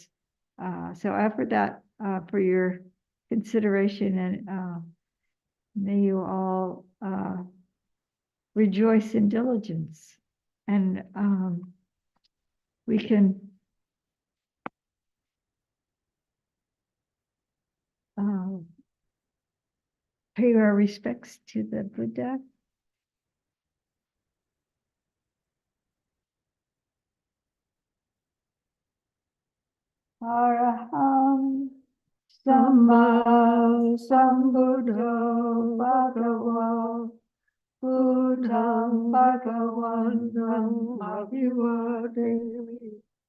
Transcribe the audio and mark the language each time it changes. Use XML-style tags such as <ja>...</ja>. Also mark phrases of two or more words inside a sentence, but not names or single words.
<en>So I offer that for your consideration, and may you all rejoice in diligence, and we can pay our respects to the Buddha.</en> <pi>Araham Samma Sambuddho Bhagava Buddham Bhagavantam Abhivademi.</pi>